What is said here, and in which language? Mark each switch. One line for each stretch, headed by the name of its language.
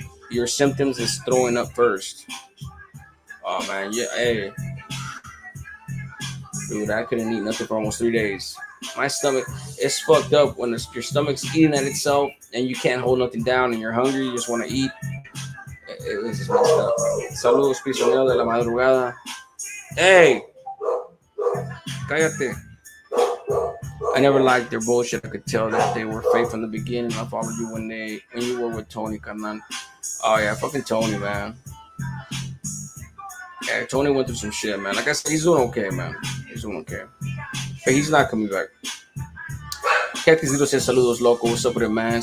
English: Your symptoms is throwing up first. Oh man, yeah, hey. Dude, I couldn't eat nothing for almost 3 days. My stomach is fucked up when your stomach's eating at itself and you can't hold nothing down and you're hungry, you just want to eat. It was just messed up.
Spanish: Saludos, pisonero de la madrugada. Hey! Cállate.
English: I never liked their bullshit. I could tell that they were fake from the beginning. I followed you when you were with Tony, carnal. Oh yeah, fucking Tony, man. Yeah, Tony went through some shit, man. Like I said, he's doing okay, man. He's doing okay. But he's not coming back. Cactus Zero says,
Spanish: saludos, loco.
English: What's up with it, man?